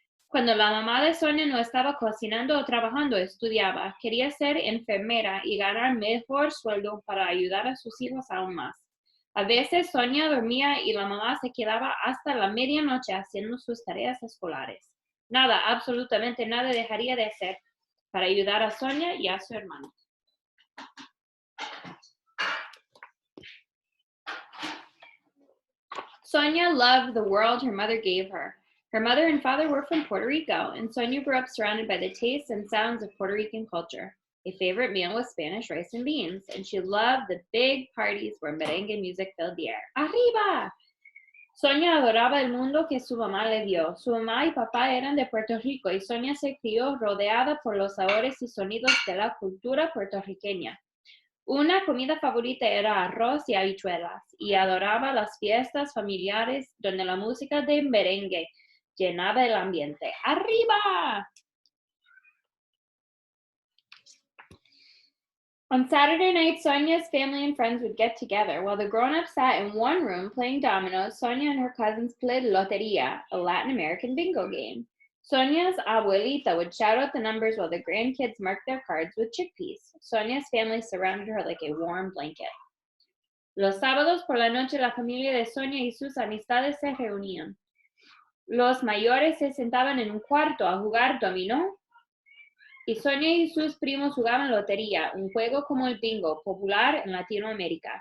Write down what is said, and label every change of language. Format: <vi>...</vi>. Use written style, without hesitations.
<es>Cuando la mamá de Sonia no estaba cocinando o trabajando, estudiaba. Quería ser enfermera y ganar mejor sueldo para ayudar a sus hijos aún más. A veces Sonia dormía y la mamá se quedaba hasta la medianoche haciendo sus tareas escolares. Nada, absolutamente nada dejaría de hacer para ayudar a Sonia y a su hermano.</es> <en>Sonia loved the world her mother gave her. Her mother and father were from Puerto Rico, and Sonia grew up surrounded by the tastes and sounds of Puerto Rican culture. A favorite meal was Spanish rice and beans, and she loved the big parties where merengue music filled the air.</en> <es>¡Arriba! Sonia adoraba el mundo que su mamá le dio. Su mamá y papá eran de Puerto Rico, y Sonia se crió rodeada por los sabores y sonidos de la cultura puertorriqueña. Una comida favorita era arroz y habichuelas, y adoraba las fiestas familiares donde la música de merengue llenaba el ambiente. ¡Arriba!</es> <en>On Saturday night, Sonia's family and friends would get together. While the grown-ups sat in one room playing dominoes, Sonia and her cousins played Loteria, a Latin American bingo game. Sonia's abuelita would shout out the numbers while the grandkids marked their cards with chickpeas. Sonia's family surrounded her like a warm blanket.</en> <es>Los sábados por la noche, la familia de Sonia y sus amistades se reunían. Los mayores se sentaban en un cuarto a jugar dominó, y Sonia y sus primos jugaban lotería, un juego como el bingo, popular en Latinoamérica.</es>